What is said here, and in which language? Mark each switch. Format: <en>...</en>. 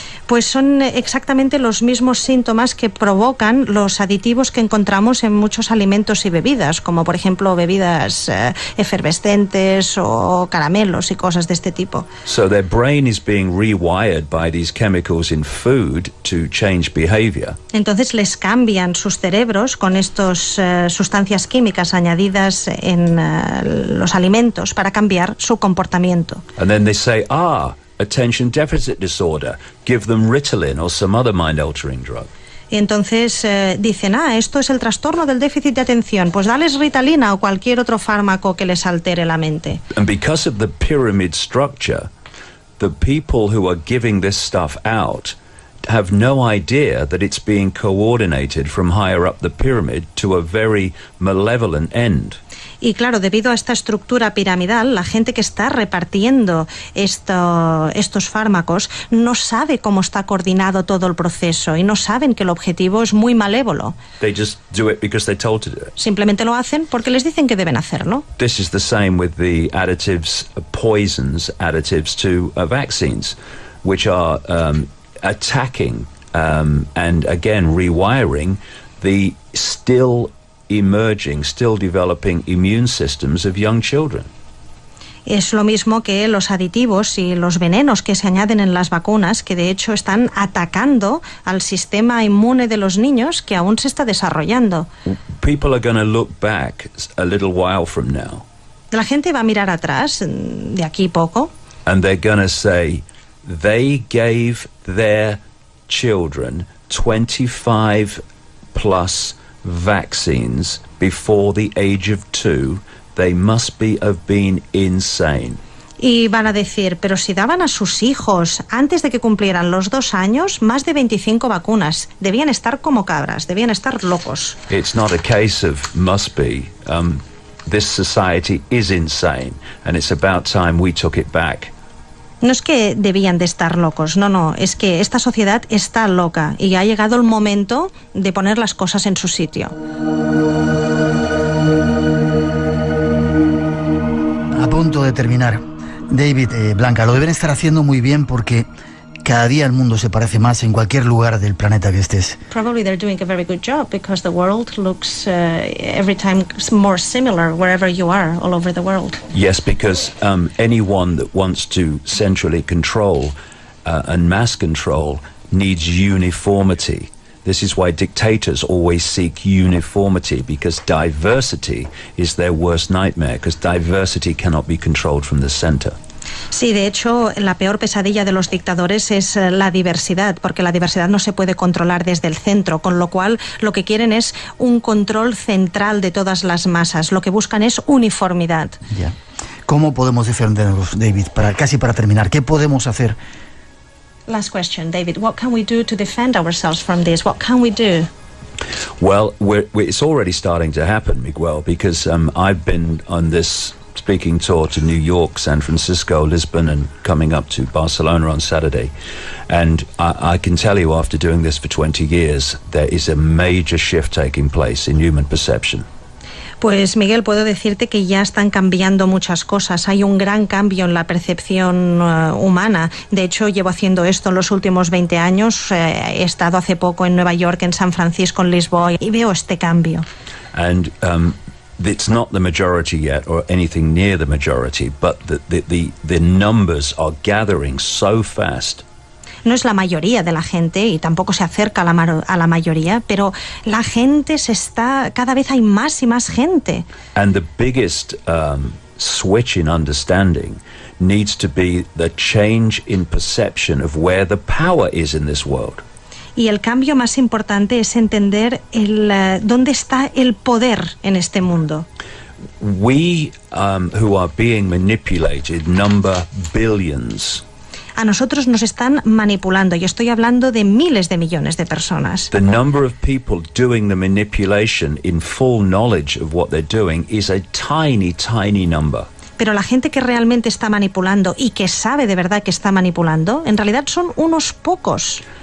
<es>Pues son exactamente los mismos síntomas que provocan los aditivos que encontramos en muchos alimentos y bebidas, como por ejemplo bebidas efervescentes o caramelos y cosas de este tipo.</es> <en>So their brain is being rewired by these chemicals in food to change behavior.</en> <es>Entonces les cambian sus cerebros con estas sustancias químicas añadidas en los alimentos para cambiar su comportamiento.</es> <en>And then they say, attention deficit disorder, give them Ritalin or some other mind-altering drug.</en> <es>Y entonces dicen, esto es el trastorno del déficit de atención, pues dales Ritalina o cualquier otro fármaco que les altere la mente.</es> <en>And because of the pyramid structure, the people who are giving this stuff out have no idea that it's being coordinated from higher up the pyramid to a very malevolent end.</en> <es>Y claro, debido a esta estructura piramidal, la gente que está repartiendo estos fármacos no sabe cómo está coordinado todo el proceso y no saben que el objetivo es muy malévolo.</es> <en>They just do it because they're told to do it.</en> <es>Simplemente lo hacen porque les dicen que deben hacerlo.</es> <en>This is the same with the additives, poisons additives to vaccines, which are attacking and again rewiring the still developing immune systems of young children.</en> <es>Es lo mismo que los aditivos y los venenos que se añaden en las vacunas, que de hecho están atacando al sistema inmune de los niños que aún se está desarrollando.</es> <en>People are going to look back a little while from now.</en> <es>La gente va a mirar atrás de aquí poco.</es> <en>And they're going to say, they gave their children 25 plus vaccines before the age of 2. They must have been insane.</en> <es>Y van a decir, pero si daban a sus hijos antes de que cumplieran los 2 años más de 25 vacunas, debían estar como cabras, debían estar locos.</es> <en>It's not a case of must be. This society is insane, and it's about time we took it back.</en> <es>No es que debían de estar locos, no, es que esta sociedad está loca y ha llegado el momento de poner las cosas en su sitio. A punto de terminar. David, Blanca, lo deben estar haciendo muy bien porque cada día el mundo se parece más en cualquier lugar del planeta que estés.</es> <en>Probably they're doing a very good job because the world looks every time more similar wherever you are all over the world. Yes, because anyone that wants to centrally control and mass control needs uniformity. This is why dictators always seek uniformity, because diversity is their worst nightmare, because diversity cannot be controlled from the center.</en> <es>Sí, de hecho, la peor pesadilla de los dictadores es la diversidad, porque la diversidad no se puede controlar desde el centro, con lo cual lo que quieren es un control central de todas las masas. Lo que buscan es uniformidad. Ya. ¿Cómo podemos defendernos, David? Casi para terminar, ¿qué podemos hacer?</es> <en>Last question, David. What can we do to defend ourselves from this? What can we do? Well, it's already starting to happen, Miguel, because I've been on this speaking tour to New York, San Francisco, Lisbon, and coming up to Barcelona on Saturday. And I can tell you, after doing this for 20 years, there is a major shift taking place in human perception.</en> <es>Pues Miguel, puedo decirte que ya están cambiando muchas cosas. Hay un gran cambio en la percepción humana. De hecho, llevo haciendo esto en los últimos 20 años. He estado hace poco en Nueva York, en San Francisco, en Lisboa, y veo este cambio.</es> <en>And it's not the majority yet, or anything near the majority, but the numbers are gathering so fast.</en> <es>No es la mayoría de la gente y tampoco se acerca a la mayoría, pero la gente cada vez hay más y más gente.</es> <en>And the biggest switch in understanding needs to be the change in perception of where the power is in this world.</en> <es>Y el cambio más importante es entender dónde está el poder en este mundo.</es> <en>We who are being manipulated number billions.</en> <es>A nosotros nos están manipulando, y estoy hablando de miles de millones de personas.</es> <en>The number of people doing the manipulation in full knowledge of what they're doing is a tiny, tiny number.</en> <es>Pero la gente que realmente está manipulando y que sabe de verdad que está manipulando, en realidad son unos pocos.</es>